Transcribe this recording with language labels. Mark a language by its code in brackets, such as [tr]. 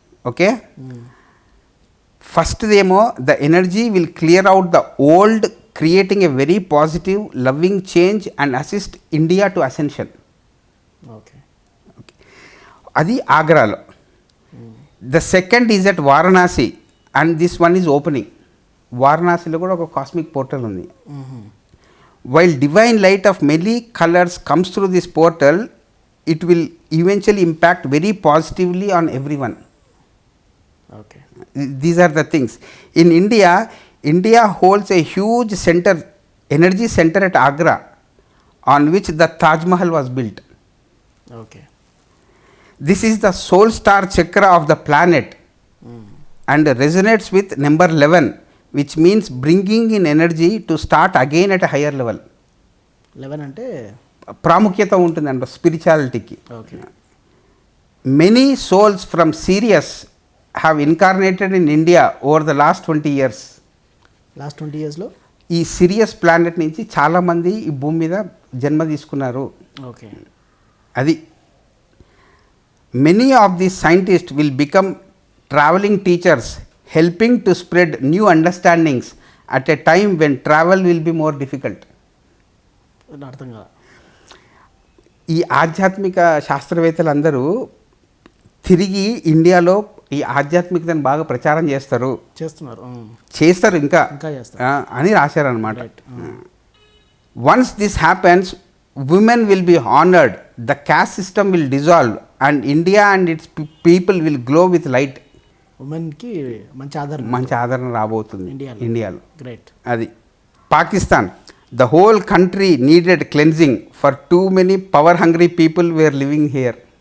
[en] Okay, ఫస్ట్దేమో the energy will clear out the old, creating a very positive loving change and assist India to ascension. Okay, [te] అది ఆగ్రాలో. [en] The second is at Varanasi and this one is opening. [te] వారణాసిలో కూడా ఒక cosmic portal ఉంది. [en] While divine light of many colors comes through this portal, it will eventually impact very positively on everyone. Okay. These are the things. In India, India holds a huge center, energy center at Agra, on which the Taj Mahal was built. Okay. This is the soul star chakra of the planet and resonates with number 11. Which means bringing in energy to start again at a higher level. [te] 11 అంటే ప్రాముఖ్యత ఉంటుందంట స్పిరిచువాలిటీకి. [en] Okay. Many souls from Sirius have incarnated in India over the last 20 years. Last 20 yearsలో [te] ఈ Sirius planet నుంచి చాలామంది ఈ భూమి మీద జన్మ తీసుకున్నారు. [en] Okay. అది many of these scientists will become traveling teachers, helping to spread new understandings at a time when travel will be more difficult. [te] అర్థం కాదు. ఈ ఆధ్యాత్మిక శాస్త్రవేత్తలందరూ తిరిగి ఇండియాలో ఈ ఆధ్యాత్మికతను బాగా ప్రచారం చేస్తారు, చేస్తారు ఇంకా అని రాశారనమాట. [en] Once this happens, women will be honored, the caste system will dissolve and India and its people will glow with light. ఉమెన్కి [te] మంచి ఆదరణ రాబోతుంది ఇండియాలో. [en] Great. అది Pakistan, the whole country needed cleansing for too many power hungry people were living here.